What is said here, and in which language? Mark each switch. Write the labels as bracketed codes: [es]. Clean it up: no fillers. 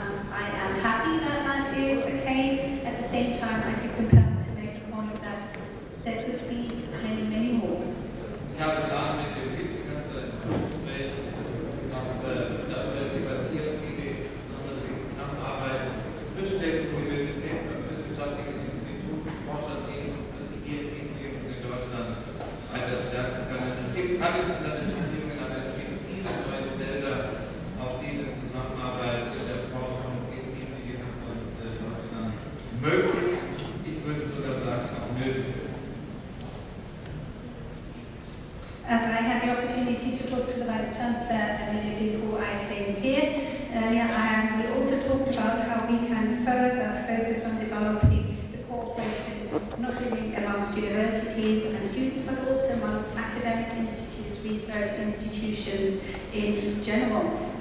[en] I am happy that that is the case. At the same time, I feel compelled to make the point that there could be many, many more. [de] Ich habe da mit dem Vizekanzler im Gespräch noch darüber debattiert, wie wir insbesondere die Zusammenarbeit zwischen den Universitäten und wissenschaftlichen Instituten, Forscherteams hier in Indien und in Deutschland weiter stärken können. Es gibt traditionelle Beziehungen, aber es gibt viele neue Felder, auf denen Zusammenarbeit der Forschung in Indien und Deutschland möglich, ich würde sogar sagen, auch nötig ist. [en] As I had the opportunity to talk to the Vice Chancellor a minute before I came here, we also talked about how we can further focus on developing the cooperation not only amongst universities and students, but also amongst academic institutes, research institutions in general.